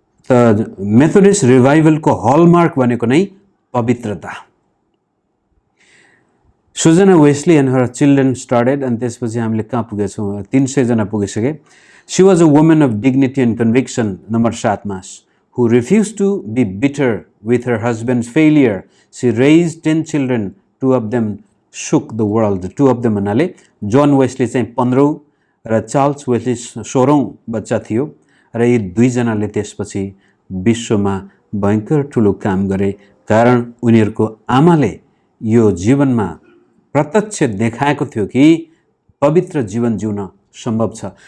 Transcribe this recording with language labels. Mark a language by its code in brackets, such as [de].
[ne] त मेथोडिस्ट रिभाइभलको हलमार्क भनेको नै पवित्रता। Sujana Wesley [en] and her children started, [ne] अनि त्यसपछि हामीले कहाँ पुगेछौँ, 300 जना पुगिसके। [en] she was a woman of dignity and conviction, [ne] number 7 मा, [en] who refused to be bitter with her husband's failure. She raised 10 children, 2 of them shook the world. 2 of them [ne] भन्नाले John Wesley चाहिँ 15औं र Charles Wesley 16औं बच्चा थियो र यी 2 जनाले त्यसपछि विश्वमा भयंकर ठुलो काम गरे, कारण उनीहरूको आमाले यो जीवनमा प्रत्यक्ष देखाएको थियो कि पवित्र जीवन जिउन सम्भव छ।